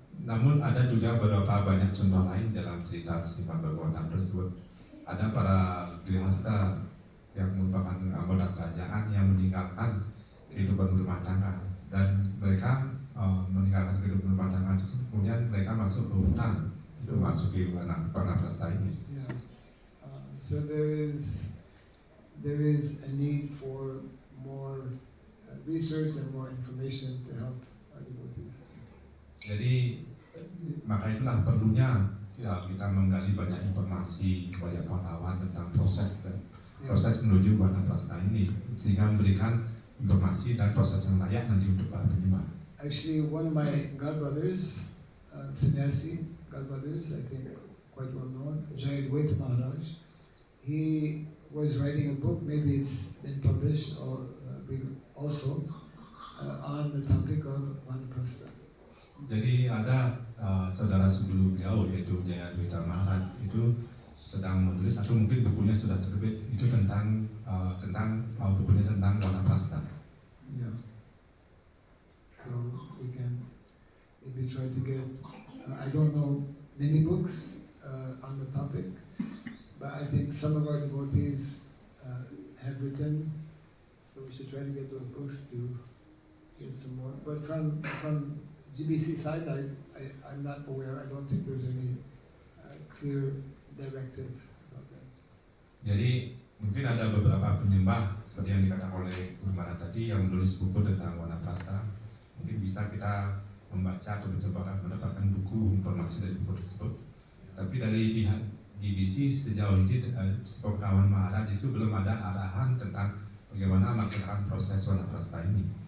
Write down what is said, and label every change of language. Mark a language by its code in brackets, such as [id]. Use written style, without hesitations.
[id] Namun ada juga beberapa banyak contoh lain dalam cerita Srimad Bhagavatam tersebut. Ada para grihasta yang merupakan anggota kerajaan yang meninggalkan kehidupan berumah tangga, dan mereka meninggalkan kehidupan berumah tangga tersebut, kemudian mereka masuk ke hutan untuk memasuki Vanaprastha ini. [en] Yeah. So there is a need for more research and more information to help our devotees. [id] Jadi maka itulah perlunya kita menggali banyak informasi, banyak pengetahuan tentang proses menuju Vanaprastha ini, sehingga memberikan informasi dan proses yang layak nanti untuk para penyembah. [en] Actually, one of my godbrothers, sannyasi godbrothers, I think quite well known, Jayadvaita Maharaj, he was writing a book, maybe it's been published or also on the topic of Vanaprastha. [id] Jadi ada saudara sebelum beliau yaitu Jayadvaita Maharaj itu sedang menulis, atau mungkin bukunya sudah terbit, itu tentang bukunya tentang Vanaprastha. [en] Yeah. So we can maybe try to get, I don't know many books on the topic, but I think some of our devotees have written, so we should try to get those books to get some more. But from GBC side, I'm not aware, I don't think there's any clear directive about that. [id] Jadi mungkin ada beberapa penyembah seperti yang dikatakan oleh Guru Maharaj tadi yang menulis buku tentang Vanaprastha. Mungkin bisa kita membaca atau mencoba mendapatkan buku informasi dari buku tersebut. Tapi dari pihak GBC sejauh ini sepengetahuan Maharaj itu belum ada arahan tentang bagaimana melaksanakan proses Vanaprastha ini.